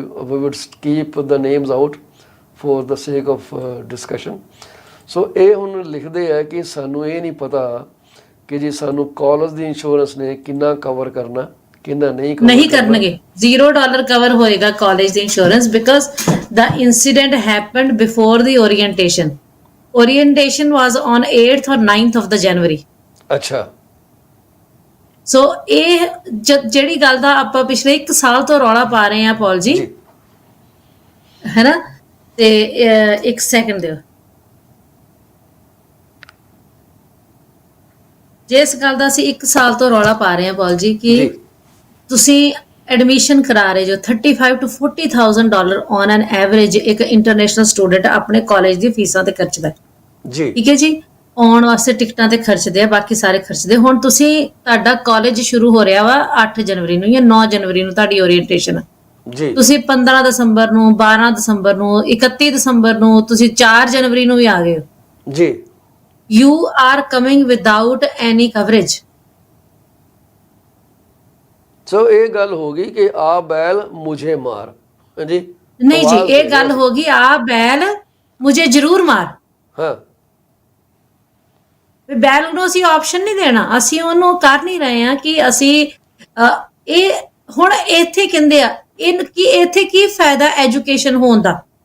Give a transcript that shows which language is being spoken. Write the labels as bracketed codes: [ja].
[en] We would keep the names out for the sake of discussion. [pa] So ਇਹ ਹੁਣ ਲਿਖਦੇ ਆ ਕਿ ਸਾਨੂੰ ਇਹ ਨਹੀਂ ਪਤਾ ਕਿ ਜੀ ਸਾਨੂੰ ਕਾਲਜ ਦੀ ਇੰਸ਼ੋਰੈਂਸ ਨੇ ਕਿੰਨਾ ਕਵਰ ਕਰਨਾ, ਕਿੰਨਾ ਨਹੀਂ ਕਰਨਗੇ। $0 ਕਵਰ ਹੋਏਗਾ college ਦੀ insurance, because [en] the incident happened before the orientation. Orientation was on 8th or 9th of the January. [pa] ਅੱਛਾ। ਸੋ ਇਹ ਜਿਹੜੀ ਗੱਲ ਦਾ ਆਪਾਂ ਪਿਛਲੇ 1 ਸਾਲ ਤੋਂ ਰੌਲਾ ਪਾ ਰਹੇ ਹਾਂ ਪੌਲ ਜੀ, ਹੈ ਨਾ, ਤੇ 1 ਸੈਕਿੰਡ ਦਿਓ। ਜਿਸ ਗੱਲ ਦਾ ਅਸੀਂ 1 ਸਾਲ ਤੋਂ ਰੌਲਾ ਪਾ ਰਹੇ ਹਾਂ ਪੌਲ ਜੀ ਕਿ ਤੁਸੀਂ ਐਡਮਿਸ਼ਨ ਕਰਾ ਰਹੇ ਜੋ $35,000 to $40,000 ਔਨ ਐਨ ਐਵਰੇਜ ਇੱਕ ਇੰਟਰਨੈਸ਼ਨਲ ਸਟੂਡੈਂਟ ਆਪਣੇ ਕਾਲਜ ਦੀ ਫੀਸਾਂ ਤੇ ਖਰਚਦਾ ਜੀ, ਠੀਕ ਹੈ ਜੀ। ਆਉਣ ਵਾਸਤੇ ਟਿਕਟਾਂ ਤੇ ਖਰਚਦੇ ਆ, ਬਾਕੀ ਸਾਰੇ ਖਰਚਦੇ। ਹੁਣ ਤੁਸੀਂ ਤੁਹਾਡਾ ਕਾਲਜ ਸ਼ੁਰੂ ਹੋ ਰਿਹਾ ਵਾ 8 ਜਨਵਰੀ ਨੂੰ ਜਾਂ 9 ਜਨਵਰੀ ਨੂੰ ਤੁਹਾਡੀ ਓਰੀਐਂਟੇਸ਼ਨ ਜੀ। ਤੁਸੀਂ 15 ਦਸੰਬਰ ਨੂੰ, 12 ਦਸੰਬਰ ਨੂੰ, 31 ਦਸੰਬਰ ਨੂੰ, ਤੁਸੀਂ 4 ਜਨਵਰੀ ਨੂੰ ਵੀ ਆ ਗਏ ਹੋ ਜੀ। [en] You are coming without any coverage. [pa] So ਇਹ ਗੱਲ ਹੋ ਗਈ ਕਿ ਆ ਬੈਲ ਮੁਝੇ ਮਾਰ, ਹਾਂਜੀ ਨਹੀਂ ਜੀ, ਇਹ ਗੱਲ ਹੋ ਗਈ ਆ ਬੈਲ ਮੁਝੇ ਜ਼ਰੂਰ ਮਾਰ। ਹਾਂ, ਬੈਲ ਨੂੰ ਅਸੀਂ ਆਪਸ਼ਨ ਨਹੀਂ ਦੇਣਾ, ਅਸੀਂ ਉਹਨੂੰ ਕਰ ਨਹੀਂ ਰਹੇ ਹਾਂ ਕਿ ਅਸੀਂ ਇਹ ਹੁਣ ਇੱਥੇ ਕਹਿੰਦੇ ਆ ਇੱਥੇ ਕੀ ਫਾਇਦਾ ਐਜੂਕੇਸ਼ਨ ਹੋਣ ਦਾ।